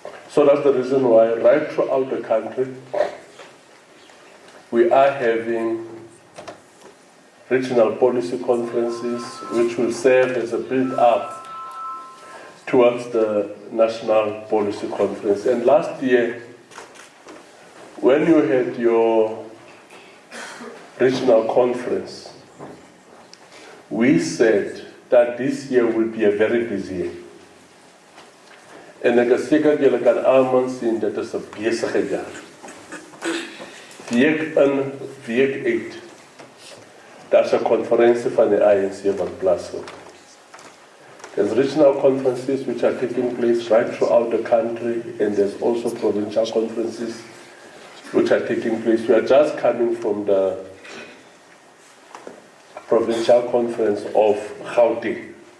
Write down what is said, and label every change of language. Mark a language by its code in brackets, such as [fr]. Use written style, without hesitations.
[en] So that's the reason why right throughout the country, we are having regional policy conferences which will serve as a build-up towards the National Policy Conference. And last year, when you had your regional conference, we said that this year will be a very busy year. [af] En ek is seker julle kan almal sien dit is 'n besige jaar. Week in, week uit. Daar's 'n konferensie van die ANC wat plaasvind. [en] There's regional conferences which are taking place right throughout the country, and there's also provincial conferences which are taking place. We are just coming from the Provincial Conference of Gauteng.